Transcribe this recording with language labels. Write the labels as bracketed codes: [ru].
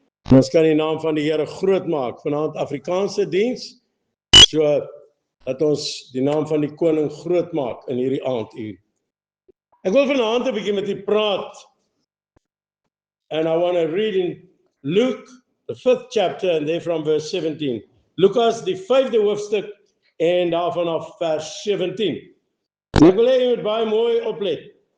[af] Ons kan die naam van die Here groot maak. Vanaand Afrikaanse diens. So dat ons die naam van die koning groot maak in hierdie aanduur. Ek wil vanaand 'n bietjie met u praat. [en] And I want to read in Luke, the 5th chapter, and there from verse 17. [af] Lukas, die 5de hoofstuk, en daarvan af vers 17. Ek wil hê jy moet baie mooi oplet.